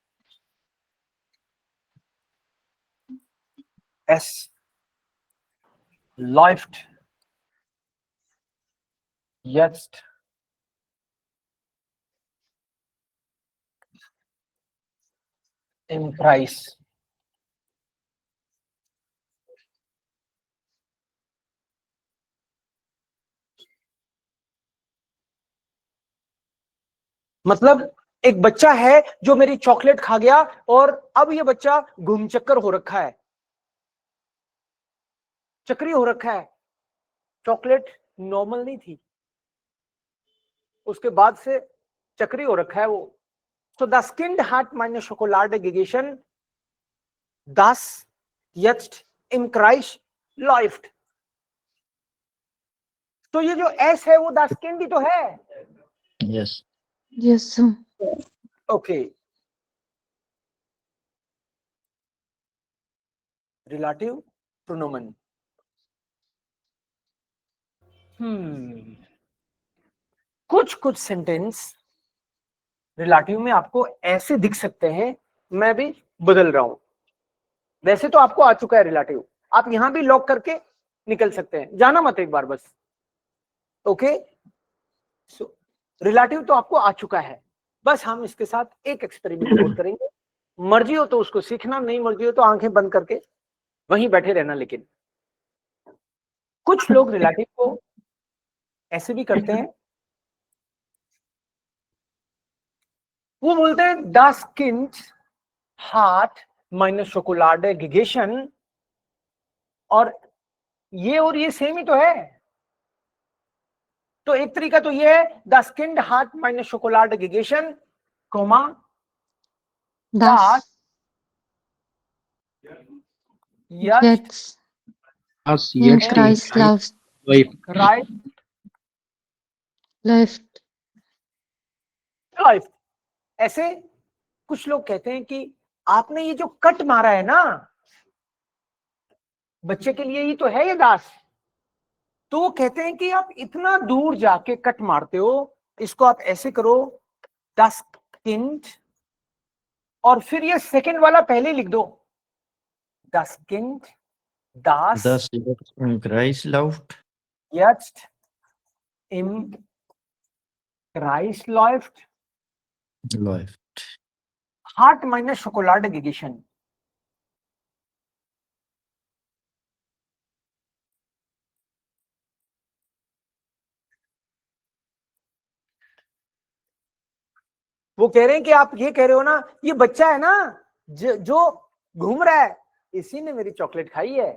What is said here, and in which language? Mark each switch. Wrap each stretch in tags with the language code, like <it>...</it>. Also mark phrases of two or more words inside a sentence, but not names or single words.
<de>S. Läuft. Jetzt. Im Kreis.</de> <hi>मतलब एक बच्चा है जो मेरी चॉकलेट खा गया और अब ये बच्चा घुमचक्कर हो रखा है, चक्री हो रखा है। चॉकलेट नॉर्मल नहीं थी, उसके बाद से चक्री हो रखा है वो।</hi> <de>So das Kind hat meine Schokolade gegessen, das jetzt im Kreis läuft.</de> <hi>तो ये जो S है वो</hi> <de>das Kind</de> <hi>ही तो है।</hi> <en>Yes. Yes, sir.</en> <de>Okay. Relative pronomen.</de> <hi>कुछ सेंटेंस रिलेटिव में आपको ऐसे दिख सकते हैं, मैं भी बदल रहा हूं। वैसे तो आपको आ चुका है रिलेटिव, आप यहां भी लॉक करके निकल सकते हैं, जाना मत एक बार बस।</hi> <en>okay, so</en> <hi>रिलेटिव तो आपको आ चुका है, बस हम इसके साथ एक एक्सपेरिमेंट और करेंगे। मर्जी हो तो उसको सीखना, नहीं मर्जी हो तो आंखें बंद करके वहीं बैठे रहना। लेकिन कुछ लोग रिलेटिव को ऐसे भी करते हैं, वो बोलते हैं</hi> <de>das Kind hat meine Schokolade gegessen,</de> <hi>और ये सेम ही तो है। तो एक तरीका तो ये है</hi> <de>das Kind hat meine Schokolade gegessen, das jetzt Das Im jetzt Kreis läuft. läuft।</de> <hi>ऐसे कुछ लोग कहते हैं कि आपने ये जो कट मारा है ना, बच्चे के लिए ही तो है ये दास। तो वो कहते हैं कि आप इतना दूर जाके कट मारते हो, इसको आप ऐसे करो</hi> <de>das Kind,</de> <hi>और फिर ये सेकंड वाला पहले लिख दो,</hi> <de>das Kind das jetzt im Kreis läuft. jetzt im Kreis läuft, hat meine Schokolade gegessen।</de> <hi>वो कह रहे हैं कि आप ये कह रहे हो ना, ये बच्चा है ना जो घूम रहा है, इसी ने मेरी चॉकलेट खाई है।</hi>